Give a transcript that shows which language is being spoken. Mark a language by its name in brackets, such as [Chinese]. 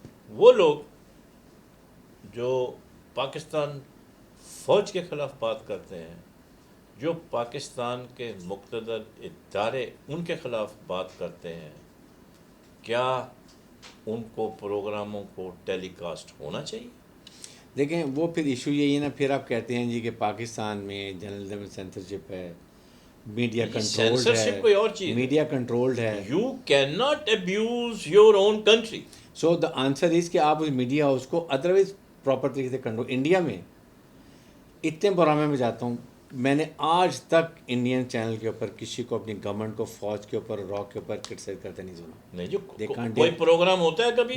[Urdu] وہ لوگ جو پاکستان فوج کے خلاف بات کرتے ہیں, جو پاکستان کے مقتدر ادارے ان کے خلاف بات کرتے ہیں, کیا ان کو پروگراموں کو ٹیلی کاسٹ ہونا چاہیے؟ دیکھیں وہ پھر ایشو یہی ہے نا, پھر آپ کہتے ہیں جی کہ پاکستان میں جرنلزم سینسرشپ ہے, میڈیا کنٹرولڈ سینسرشپ کوئی اور چیز ہے, ہے. میڈیا کنٹرولڈ ہے. [English] You can not abuse your own country. So the answer is [Urdu] کہ آپ اس میڈیا ہاؤس کو ادروائز پراپر طریقے سے کنٹرول. انڈیا میں اتنے پروگراموں میں جاتا ہوں, میں نے آج تک انڈین چینل کے اوپر کسی کو اپنی گورنمنٹ کو فوج کے اوپر را کے اوپر کرٹیسائز کرتے نہیں سنا. نہیں, جو کوئی پروگرام ہوتا ہے کبھی